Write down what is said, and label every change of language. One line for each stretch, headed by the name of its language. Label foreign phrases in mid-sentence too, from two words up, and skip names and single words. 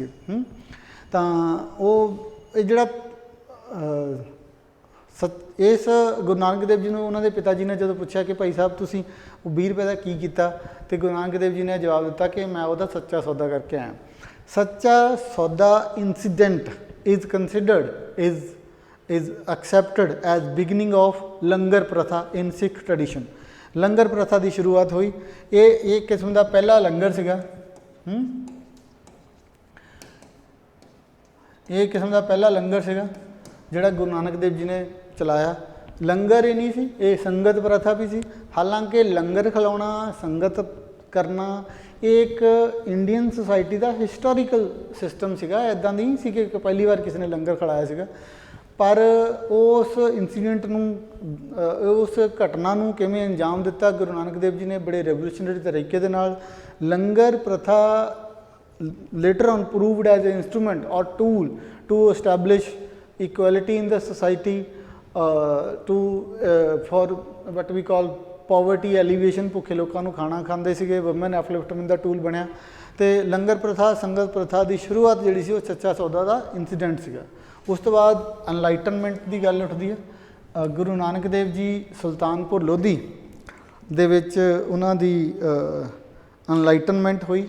Punjabi: ਤਾਂ ਉਹ ਇਹ ਜਿਹੜਾ ਇਸ ਗੁਰੂ ਨਾਨਕ ਦੇਵ ਜੀ ਨੂੰ ਉਹਨਾਂ ਦੇ ਪਿਤਾ ਜੀ ਨੇ ਜਦੋਂ ਪੁੱਛਿਆ ਕਿ ਭਾਈ ਸਾਹਿਬ ਤੁਸੀਂ ਉਹ 20 ਰੁਪਏ ਦਾ ਕੀ ਕੀਤਾ, ਅਤੇ ਗੁਰੂ ਨਾਨਕ ਦੇਵ ਜੀ ਨੇ ਜਵਾਬ ਦਿੱਤਾ ਕਿ ਮੈਂ ਉਹਦਾ ਸੱਚਾ ਸੌਦਾ ਕਰਕੇ ਆਇਆ।
English: ਸੱਚਾ ਸੌਦਾ ਇੰਸੀਡੈਂਟ is considered is accepted as beginning of
Punjabi: ਲੰਗਰ ਪ੍ਰਥਾ
English: in Sikh tradition।
Punjabi: ਲੰਗਰ ਪ੍ਰਥਾ ਦੀ ਸ਼ੁਰੂਆਤ ਹੋਈ। ਇਹ ਕਿਸਮ ਦਾ ਪਹਿਲਾ ਲੰਗਰ ਸੀਗਾ। ਇਹ ਕਿਸਮ ਦਾ ਪਹਿਲਾ ਲੰਗਰ ਸੀਗਾ ਜਿਹੜਾ ਗੁਰੂ ਨਾਨਕ ਦੇਵ ਜੀ ਨੇ ਚਲਾਇਆ। ਲੰਗਰ ਹੀ ਨਹੀਂ ਸੀ, ਇਹ ਸੰਗਤ ਪ੍ਰਥਾ ਵੀ ਸੀ। ਹਾਲਾਂਕਿ ਲੰਗਰ ਖਿਲਾਉਣਾ, ਸੰਗਤ ਕਰਨਾ ਇਹ ਇੱਕ
English: Indian society
Punjabi: ਦਾ
English: historical system
Punjabi: ਸੀਗਾ। ਇੱਦਾਂ ਨਹੀਂ ਸੀ ਕਿ ਪਹਿਲੀ ਵਾਰ ਕਿਸੇ ਨੇ ਲੰਗਰ ਖਿਲਾਇਆ ਸੀਗਾ। ਪਰ ਉਸ ਇੰਸੀਡੈਂਟ ਨੂੰ, ਉਸ ਘਟਨਾ ਨੂੰ ਕਿਵੇਂ ਅੰਜਾਮ ਦਿੱਤਾ ਗੁਰੂ ਨਾਨਕ ਦੇਵ ਜੀ ਨੇ ਬੜੇ ਰੈਵੋਲੂਸ਼ਨਰੀ ਤਰੀਕੇ ਦੇ ਨਾਲ। ਲੰਗਰ ਪ੍ਰਥਾ
English: later on proved as an instrument or tool to establish equality in the society, for what we call poverty alleviation।
Punjabi: ਭੁੱਖੇ ਲੋਕਾਂ ਨੂੰ ਖਾਣਾ ਖਾਂਦੇ ਸੀਗੇ,
English: woman upliftment
Punjabi: ਦਾ ਟੂਲ ਬਣਿਆ। ਅਤੇ ਲੰਗਰ ਪ੍ਰਥਾ, ਸੰਗਤ ਪ੍ਰਥਾ ਦੀ ਸ਼ੁਰੂਆਤ ਜਿਹੜੀ ਸੀ ਉਹ ਸੱਚਾ ਸੌਦਾ ਦਾ ਇੰਸੀਡੈਂਟ ਸੀਗਾ। ਉਸ ਤੋਂ ਬਾਅਦ ਅਨਲਾਈਟਨਮੈਂਟ ਦੀ ਗੱਲ ਉੱਠਦੀ ਹੈ। ਗੁਰੂ ਨਾਨਕ ਦੇਵ ਜੀ ਸੁਲਤਾਨਪੁਰ ਲੋਧੀ ਦੇ ਵਿੱਚ ਉਹਨਾਂ ਦੀ ਅਨਲਾਈਟਨਮੈਂਟ ਹੋਈ।